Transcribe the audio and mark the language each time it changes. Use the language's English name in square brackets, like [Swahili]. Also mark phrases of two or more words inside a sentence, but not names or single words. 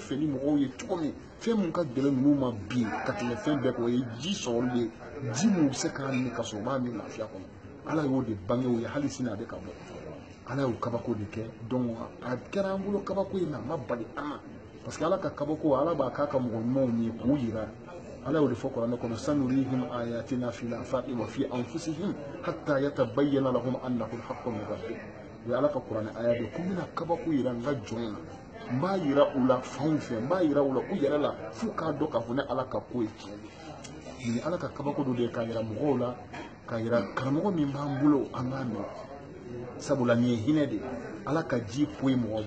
[Bambara] fɛ ni mɔgɔw ye cogo min fɛn mun ka gɛlɛn ninnu ma bi ka tɛmɛ fɛn bɛɛ kan o ye ji sɔrɔli de ye ji mun bɛ se k'a min ka sɔrɔ u b'a min lafiya kɔnɔ Ala y'o de bange o ye hali sini a bɛ ka bɔ Ala y'o kabako de kɛ donc a kɛra an bolo kabako in na a ma bali an na [French] parce que [Bambara] Ala ka kabako Ala b'a k'a ka mɔgɔ ɲumanw ye k'u yira Ala y'o de fɔ kuranɛ kɔnɔ [Arabic] سنريهم آياتنا في الآفاق وفي أنفسهم حتى يتبين لهم أنه الحق من ربهم [Bambara] o ye Ala ka kuranɛ aya de ko n bɛna kabako yira n ka jɔnw na n b'a yira u la fanw fɛ n b'a yira u la u yɛrɛ la f'u k'a dɔn k'a fɔ ne Ala ka ko ye tiɲɛ de nin ye Ala ka kabako dɔ de ye k'a yira mɔgɔw la k'a yira karamɔgɔ min b'an bolo an k'a mɛn sabula nin ye hinɛ de Ala ka ji poyi mɔgɔ